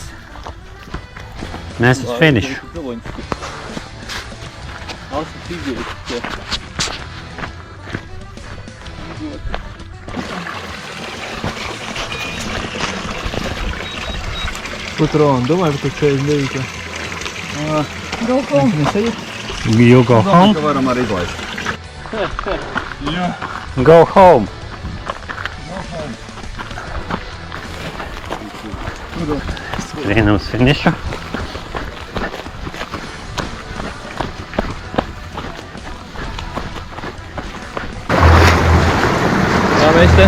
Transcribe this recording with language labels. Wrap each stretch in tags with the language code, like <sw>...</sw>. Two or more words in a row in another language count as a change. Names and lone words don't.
<lv>Mēs uz finišu. Ko tu Roman domāji par to 49?</lv> <en>Go home. You go home?</en> <lv>Ka varam arī izlaist.</lv> <en>Go home.</en> <lv>Skrienam uz finišu. Tā mēs te?</lv>